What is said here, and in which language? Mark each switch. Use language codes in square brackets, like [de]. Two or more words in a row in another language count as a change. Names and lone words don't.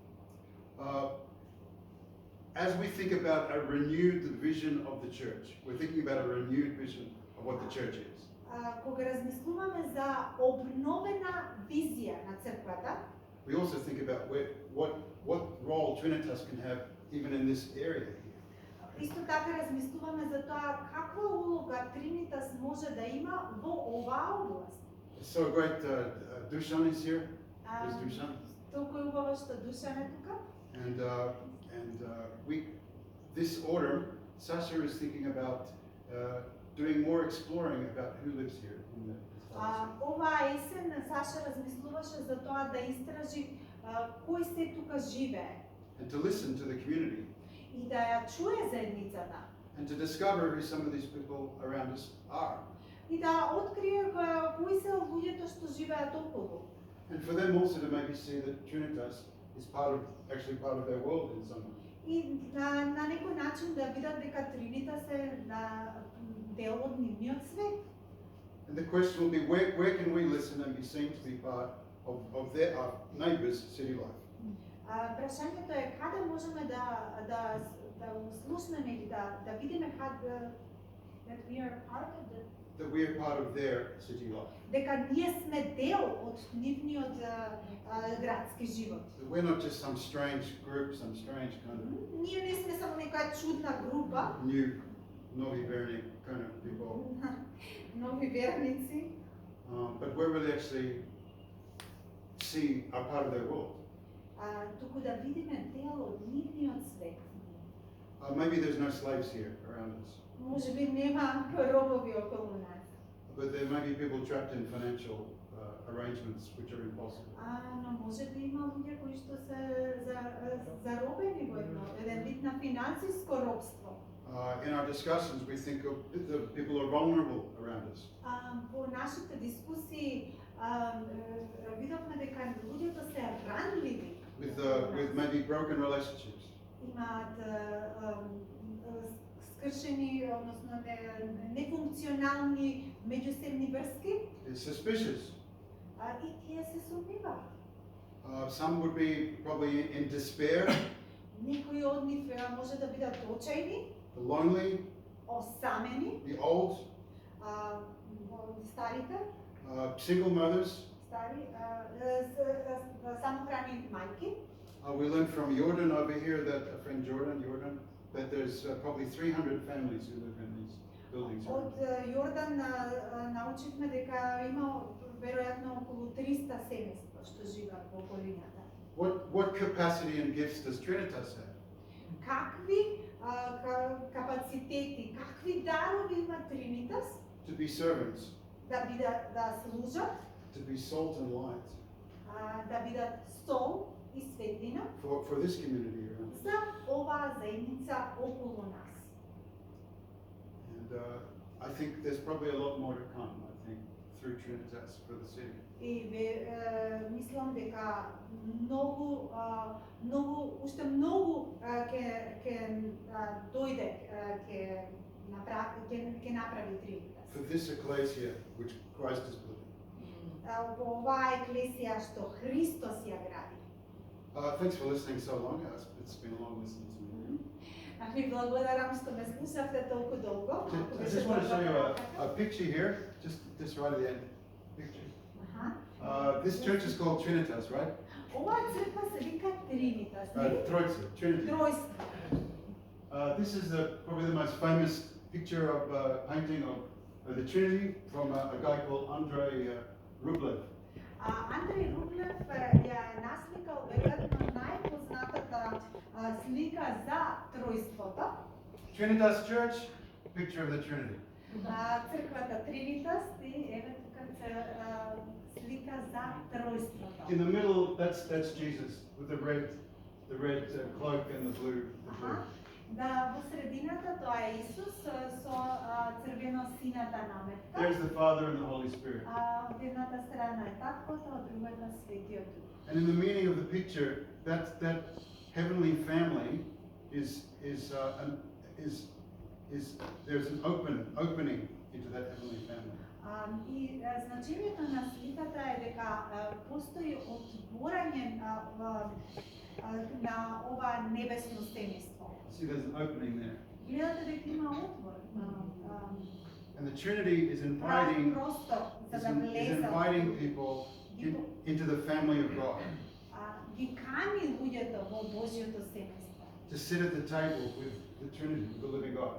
[en] As we think about a renewed vision of the church, we're thinking about a renewed vision of what the church is. [mk] Кога размислуваме за обновена визија на црквата, [en] We also think about what role Trinitas can have even in this area here. [mk] исто така размислуваме за тоа каква улога Тринитас може да има во оваа област. [en] It's so great. Dushan is here. Is Dushan? [mk] Толку е убаво што Душан е тука. [en] And we this autumn, Sasha is thinking about doing more exploring about who lives here in the [mk] Оваа есен Саша размислуваше за тоа да истражи кој се тука живее [en] and to listen to the community [mk] и да ја чуе заедницата [en] and to discover who some of these people around us are. [mk] и да открие кои се луѓето што живеат околу. [en] And for them also to maybe see that Trinitas is actually part of their world in some way. [mk] И на некој начин да видат дека Тринитас е дел од нивниот свет. [en] And the question will be, where can we listen and be seen to be part of their neighbours' city life? [mk] Прашањето е каде можеме да слушнеме или да видиме [en] that we are part of the That we are part of their city life. [mk] дека ние сме дел од нивниот градски живот. [en] That we're not just some strange group, some strange kind of [mk] Ние не сме само некоја чудна група, [en] new [mk] нови верник [en] kind of people, [mk] нови верници, [en] but we're really actually are part of their world. [mk] туку да видиме дел од нивниот свет. [en] Maybe there's no slaves here around us, [mk] Може би нема робови околу нас. [en] but there may be people trapped in financial arrangements which are impossible. [mk] Но може би има луѓе кои што се заробени во еден вид на финансиско робство. [en] In our discussions, we think of the people are vulnerable around us. [mk] Во нашите дискусии видовме дека луѓето се ранливи. [en] With maybe broken relationships. [mk] Имаат скршени, односно нефункционални меѓусебни врски, [en] is suspicious. [mk] и тие се сумнива. [en] Some would be probably in despair, [mk] Некои од нив може да бидат очајни, [en] the lonely, [mk] осамени, [en] the old, [mk] старите, [en] single mothers. [mk] стари, самохрани мајки. [en] We learned from Jordan over here that a friend Jordan, that there's probably 300 families who live in these buildings. [mk] Од Јордан научивме дека има веројатно околу 300 семејства што живеат во околината. [en] What capacity and gifts does Trinitas have? [mk] Какви капацитети, какви дарови има Тринитас [en] To be servants, [mk] да служат, [en] to be salt and light [mk] да бидат сол и светлина [en] for this community here. [mk] за оваа заедница околу нас. [en] And I think there's probably a lot more to come, I think, through Trinitas for the city. [mk] И мислам дека уште многу ќе дојде, ќе направи Тринитас. [en] For this ecclesia which Christ is building. [mk] Во оваа еклесија што Христос ја гради. [en] Thanks for listening so long. It's been a long listen to me. [mk] Ви благодарам што ме слушавте толку долго. [en] I just want to show you a picture here, just right at the end. Picture. This church is called Trinitas, right? [mk] Оваа црква се вика Тринитас, нели? [en] Troitse, Trinity. [mk] Тројство. [en] This is probably the most famous picture of painting of the Trinity from a guy called Andrei Rublev. [mk] Андреј Рублев ја насликал веројатно најпознатата слика за тројството. [en] Trinitas Church, picture of the Trinity. [mk] Црквата Тринитас и еве тука слика за тројството. [en] In the middle, that's Jesus with the red cloak and the blue. [mk] Да, во средината тоа е Исус со црвено-сината наметка. [en] There's the Father and the Holy Spirit. [mk] Од едната страна е Таткото, од другата Светиот Дух. [en] And in the meaning of the picture, that heavenly family is there's an opening into that heavenly family. [mk] И значењето на сликата е дека постои отворање на ова небесно семејство. [en] See, there's an opening there. [mk] Гледате дека има отвор. [en] And the Trinity is inviting [mk] простор за да влезат. [en] inviting people into the family of God. [mk] Ги кани луѓето во Божјото семејство. [en] To sit at the table with the Trinity, with the living God.